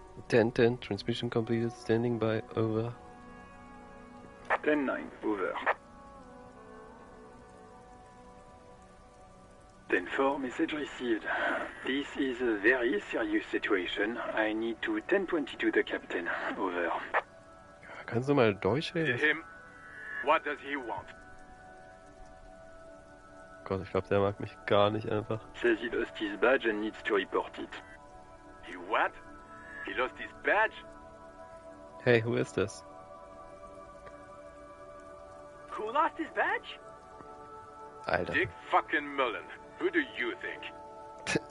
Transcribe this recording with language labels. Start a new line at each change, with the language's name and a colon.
English: 10-10, transmission completed, standing by, over. 10-9, over. 10-4, message received. This is a very serious situation. I need to 10-22 the captain, over.
German: Kannst du mal Deutsch reden?
English: Him? What does he want?
German: Gott, ich glaube, der mag mich gar nicht einfach.
English: Says he lost his badge and needs to report it. He what? He lost his badge? Hey, who is this? Who lost his badge?
German: Alter.
English: Dick fucking Mullen. Who do you think?